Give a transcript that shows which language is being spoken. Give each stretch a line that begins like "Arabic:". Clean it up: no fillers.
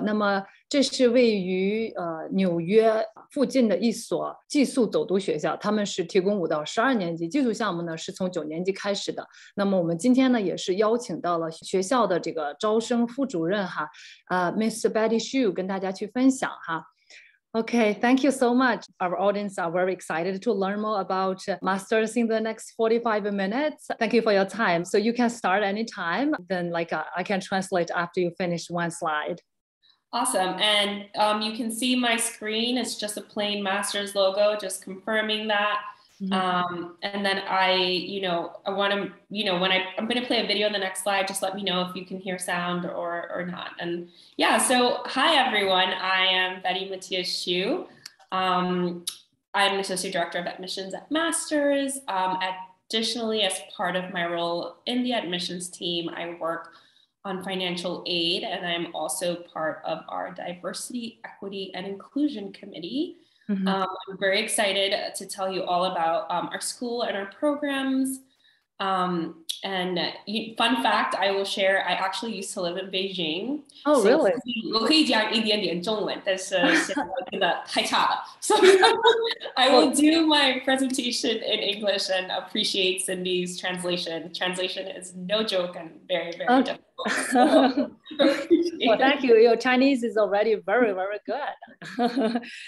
Chinese: 那么这是位于纽约附近的一所寄宿走读学校，他们是提供5到12年级，寄宿项目呢是从9年级开始的。那么我们今天呢也是邀请到了学校的这个招生副主任哈，Miss Betty Xu 跟大家去分享哈。
English: Okay, thank you so much. Our audience are very excited to learn more about masters in the next 45 minutes. Thank you for your time. So you can start anytime. Then I can translate after you finish one slide. Awesome. And you can see my screen. It's just a plain master's logo, just confirming that. And then I want to, when I'm going to play a video on the next slide, just let me know if you can hear sound or not. And yeah, so hi everyone. I am Betty Matthias Xu. I'm an associate director of admissions at Masters. Additionally, as part of my role in the admissions team, I work on financial aid, and I'm also part of our diversity, equity, and inclusion committee. I'm very excited to tell you all about our school and our programs. And fun fact, I will share, I actually used to live in Beijing. Oh, so really?
Chinese: 我可以讲一点点中文，但是现在真的太差了。
English: So I will do my presentation in English and appreciate Cindy's translation. Translation is no joke and very, very difficult. Well, thank you. Your Chinese is already very, very good.